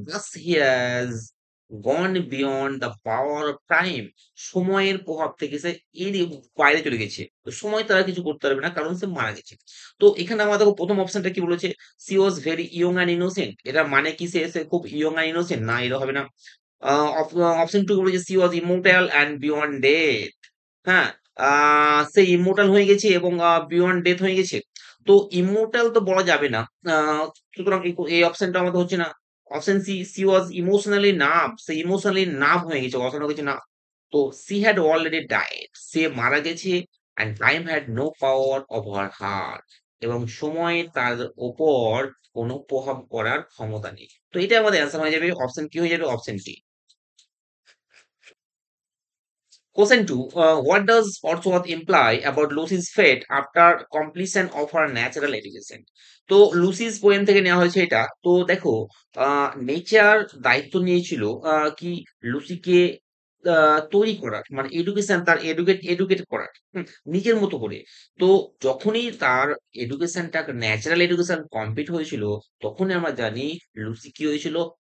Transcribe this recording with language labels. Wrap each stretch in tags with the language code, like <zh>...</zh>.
<en>Thus, he has gone beyond the power of time.</en> <bn>সময়ের প্রভাব থেকে সে এর বাইরে চলে গেছে। তো সময় তারা কিছু করতে পারবে না কারণ সে মারা গেছে। তো এখানে আমরা দেখো প্রথম অপশনটা কি বলেছে?</bn> <en>She was very young and innocent.</en> <bn>এটা মানে কি সে খুব ইয়ং অ্যান্ড ইনোসেন্ট? না, এটা হবে না। অপশন টু বলেছে</bn> <en>She was immortal and beyond death.</en> <bn>হ্যাঁ, সে ইমোর্টাল হয়ে গেছে এবং বিয়ন্ড ডেথ হয়ে গেছে। তো ইমোর্টাল তো বলা যাবে না। সুতরাং এই অপশনটা আমাদের হচ্ছে না। অপশন সি,</bn> <en>She was emotionally nerve.</en> <bn>সে ইমোশনালি নার্ভ হয়ে গেছে, অসানো কিছু না।</bn> <en>তো she had already died.</en> <bn>সে মারা গেছে।</bn> <en>And time had no power over her.</en> <bn>এবং সময় তার ওপর কোনো প্রভাব করার ক্ষমতা নেই। তো এটা আমাদের অ্যান্সার হয়ে যাবে। অপশন কি হয়ে যাবে? Option D.</bn> <en>Question 2. What does Wordsworth imply about Lucy's fate after completion of her natural education?</en> <bn>তো লুসিস পোয়েম থেকে নেওয়া হয়েছে এটা। তো দেখো, নেচার দায়িত্ব নিয়েছিল কি লুসিকে তৈরি করার, মানে এডুকেশন, তার এডুকেট করার, নিজের মতো করে। তো যখনই তার এডুকেশনটা ন্যাচারাল এডুকেশন কমপ্লিট হয়েছিল, তখনই আমরা জানি লুসি কি হয়েছিল?</bn>